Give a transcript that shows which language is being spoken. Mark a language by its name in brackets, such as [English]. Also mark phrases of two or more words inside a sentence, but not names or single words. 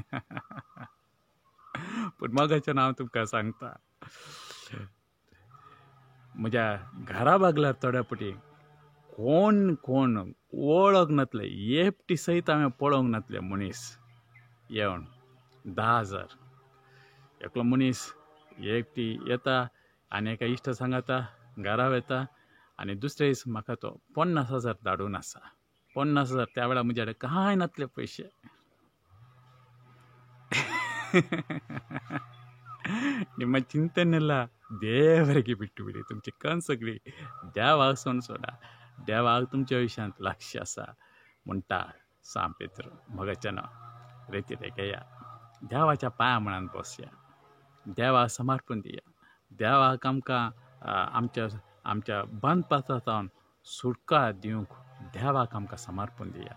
[Konkani] पूण मोगाच्यान हांव तुमकां सांगता, म्हज्या घरा बागल्यार थोड्या पटी कोण वळख नातले, एकटी सयत हांवें पळोवंक नातले मनीस येवन 10,000. एकलो मनीस एकटी येता आनी एका इश्ट सांगाता घरा वेता आनी दुसरे दीस म्हाका तो 50,000 धाडून आसा. 50,000 त्या वेळार म्हजे कडेन कांय नातले पयशे. [Kannada] ನಿಮ್ಮ ಚಿಂತೆಯನ್ನೆಲ್ಲ ದೇವರಿಗೆ ಬಿಟ್ಟು ಬಿಡಿ, [Konkani] तुमची कंत सगळी देवाक सोडा. देवाक तुमच्या विशयांत लक्ष आसा म्हणटा सांत पेद्रू. मोगाच्यान रेतीर घेया, देवाच्या पांया मळान बसया, देवाक समर्पण दिया, देवाक आमकां आमच्या बंद पात्रांतल्यान सुटका दिवंक देवाक आमकां समर्पण दिया.